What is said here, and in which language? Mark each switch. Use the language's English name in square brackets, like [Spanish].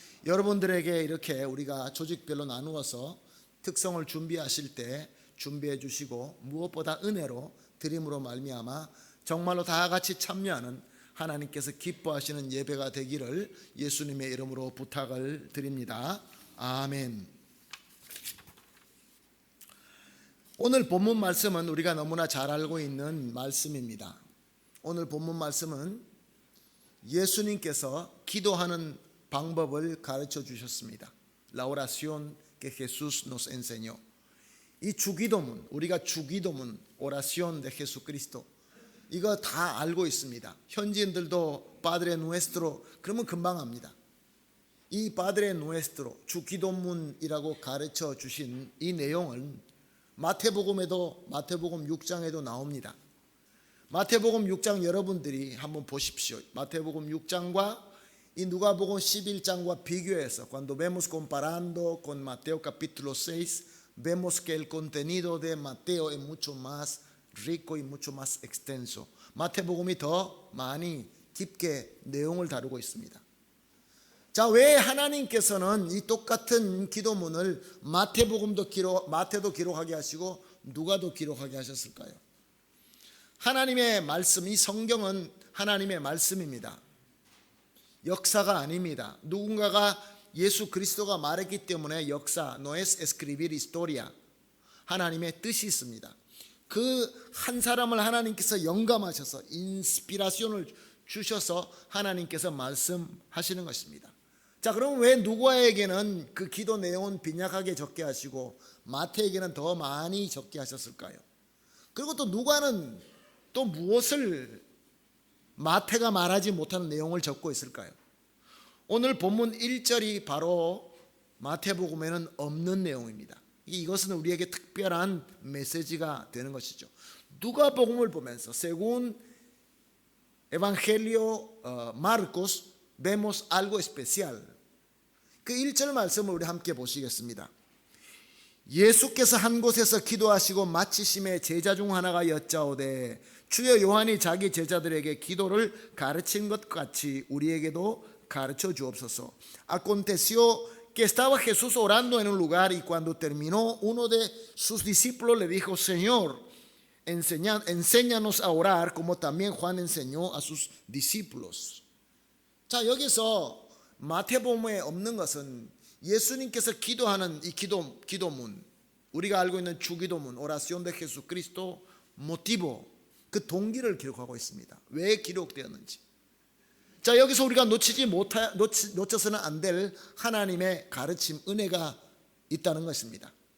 [Korean] 여러분들에게 이렇게 우리가 조직별로 나누어서 특성을 준비하실 때 준비해 주시고 무엇보다 은혜로 드림으로 말미암아 정말로 다 같이 참여하는 하나님께서 기뻐하시는 예배가 되기를 예수님의 이름으로 부탁을 드립니다. 아멘. 오늘 본문 말씀은 우리가 너무나 잘 알고 있는 말씀입니다. 오늘 본문 말씀은 예수님께서 기도하는 방법을 가르쳐 주셨습니다. [Spanish] La oración que Jesús nos enseñó. [Korean] 이 주기도문, 우리가 주기도문, [Spanish] oración de Jesucristo, [Korean] 이거 다 알고 있습니다. 현지인들도 Padre Nuestro 그러면 금방 압니다. 이 Padre Nuestro, 주기도문이라고 가르쳐 주신 이 내용은 마태복음에도, 마태복음 6장에도 나옵니다. 마태복음 6장 여러분들이 한번 보십시오. 마태복음 6장과 이 누가복음 11장과 비교해서 [Spanish] cuando vemos comparando con Mateo capítulo 6, vemos que el contenido de Mateo es mucho más rico y mucho más extenso. [Korean] 마태복음이 더 많이 깊게 내용을 다루고 있습니다. 자, 왜 하나님께서는 이 똑같은 기도문을 마태도 기록하게 하시고 누가도 기록하게 하셨을까요? 하나님의 말씀, 이 성경은 하나님의 말씀입니다. 역사가 아닙니다. 누군가가 예수 그리스도가 말했기 때문에 역사, [Spanish] no es escribir historia. [Korean] 하나님의 뜻이 있습니다. 그 한 사람을 하나님께서 영감하셔서 인스피라션을 주셔서 하나님께서 말씀하시는 것입니다. 자, 그럼 왜 누가에게는 그 기도 내용은 빈약하게 적게 하시고 마태에게는 더 많이 적게 하셨을까요? 그리고 또 누가는 또 무엇을 마태가 말하지 못하는 내용을 적고 있을까요? 오늘 본문 1절이 바로 마태복음에는 없는 내용입니다. 이것은 우리에게 특별한 메시지가 되는 것이죠. 누가복음을 보면서 [Spanish] según Evangelio Marcos vemos algo especial. [Korean] 그 1절 말씀을 우리 함께 보시겠습니다. 예수께서 한 곳에서 기도하시고 마치심에 제자 중 하나가 여짜오되 주여 요한이 자기 제자들에게 기도를 가르친 것 같이 우리에게도 가르쳐 주옵소서. [Spanish] Aconteció que estaba Jesús orando en un lugar y cuando terminó uno de sus discípulos le dijo, Señor, enséñanos a orar como también Juan enseñó a sus discípulos. [Korean] 자, 여기서 마태복음에 없는 것은 예수님께서 기도하는 이 기도문, 우리가 알고 있는 주기도문, [Spanish] oración de Jesucristo, motivo, [Korean] 그 동기를 기록하고 있습니다. 왜 기록되었는지. 자, 여기서 우리가 놓쳐서는 안 될 하나님의 가르침, 은혜가 있다는 것입니다.